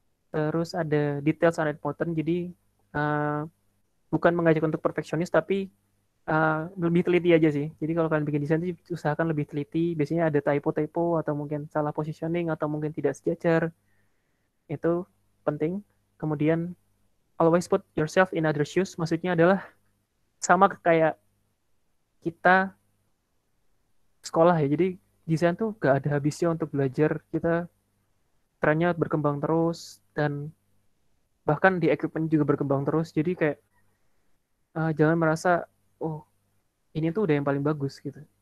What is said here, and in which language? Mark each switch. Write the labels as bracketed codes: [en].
[id] Terus ada [en] details are important, [id] jadi bukan mengajak untuk perfeksionis tapi lebih teliti aja sih. Jadi kalau kalian bikin desain usahakan lebih teliti. Biasanya ada typo atau mungkin salah positioning atau mungkin tidak sejajar. Itu penting. Kemudian [en] always put yourself in other shoes. [id] Maksudnya adalah sama kayak kita sekolah ya. Jadi desain tuh gak ada habisnya untuk belajar. Kita trennya berkembang terus dan bahkan di equipment juga berkembang terus. Jadi kayak jangan merasa oh ini tuh udah yang paling bagus gitu.